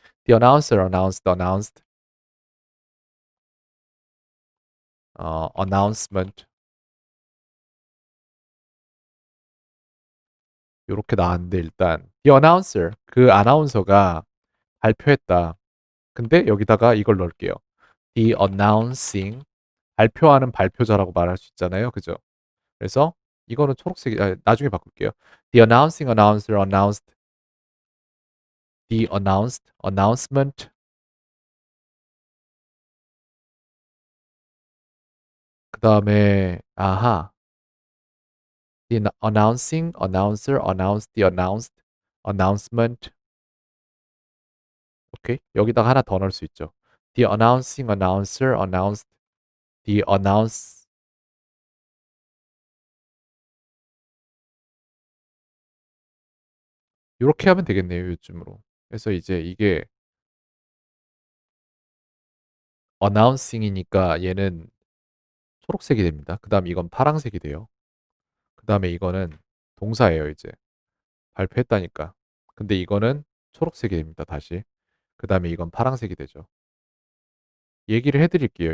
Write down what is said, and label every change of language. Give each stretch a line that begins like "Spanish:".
English: The announcer announced announcement
Korean: 요렇게 나왔는데 일단
English: the announcer
Korean: 그 아나운서가 발표했다. 근데 여기다가 이걸 넣을게요.
English: The announcing
Korean: 발표하는 발표자라고 말할 수 있잖아요. 그죠? 그래서 이거는 초록색이 나중에 바꿀게요.
English: The announcing announcer announced the announced announcement
Korean: 그다음에 아하
English: the announcing announcer announced the announced announcement 오케이.
Korean: 여기다가 하나 더 넣을 수 있죠.
English: The announcing announcer announced the announce
Korean: 요렇게 하면 되겠네요, 요즘으로. 그래서 이제 이게 announcing이니까 얘는 초록색이 됩니다. 그다음 이건 파란색이 돼요. 그다음에 이거는 동사예요, 이제. 발표했다니까. 근데 이거는 초록색이 됩니다, 다시. 그다음에 이건 파란색이 되죠. 얘기를 해드릴게요.